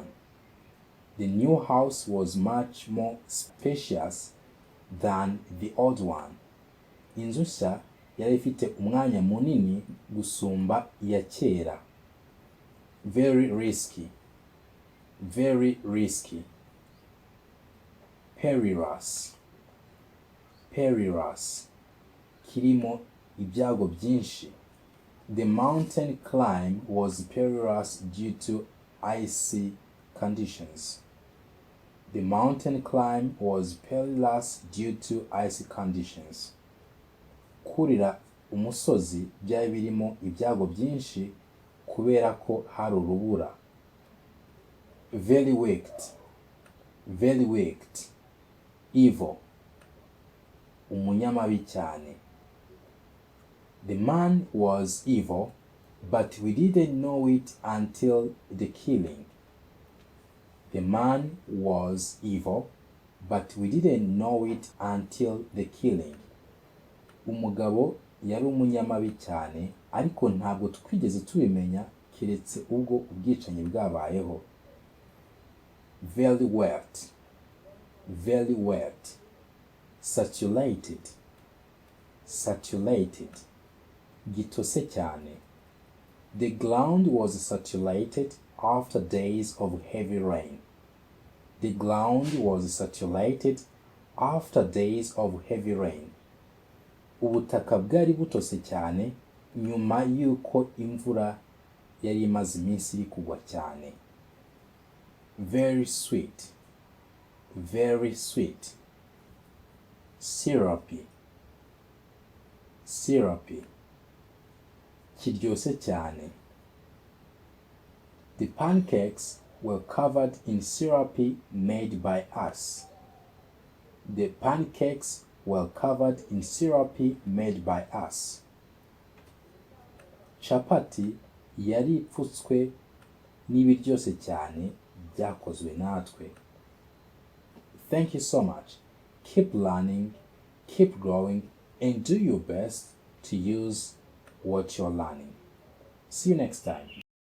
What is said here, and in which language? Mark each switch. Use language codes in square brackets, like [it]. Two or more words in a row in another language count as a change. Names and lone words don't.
[en] The new house was much more spacious than the old one. [rw] Inzu nshya yari ifite umwanya munini gusumba iya kera. [en] Very risky. Very risky. Perilous. Perilous. [rw] Kirimo ibyago byinshi. [en] The mountain climb was perilous due to icy conditions. The mountain climb was perilous due to icy conditions. [rw] Kurira umusozi byari birimo ibyago byinshi kubera ko hari urubura. [en] Very wicked. Very wicked. [rw] Evil. Umunyamabi cyane. [en] The man was evil, but we didn't know it until the killing. The man was evil, but we didn't know it until the killing. [rw] Umugabo yari umunyamabi cyane, ariko ntabwo twigeze tubimenya keretse ubwo ubwicanyi bwabayeho. [en] Very wet. Very wet. Saturated. Saturated. [rw] Gitose cyane. [en] The ground was saturated after days of heavy rain. The ground was saturated after days of heavy rain. [rw] Ubutaka bwari butose cyane nyuma yuko imvura yari imaze iminsi iri kugwa cyane. [en] Very sweet. Very sweet. Syrupy. Syrupy. [rw] Kiryose cyane. [en] The pancakes were covered in syrupy made by us. The pancakes were covered in syrupy made by us. [rw] Chapati yari ipfutswe n'ibiryose cyane byakozwe natwe. [en] Thank you so much. Keep learning, keep growing, and do your best to use what you're learning. See you next time.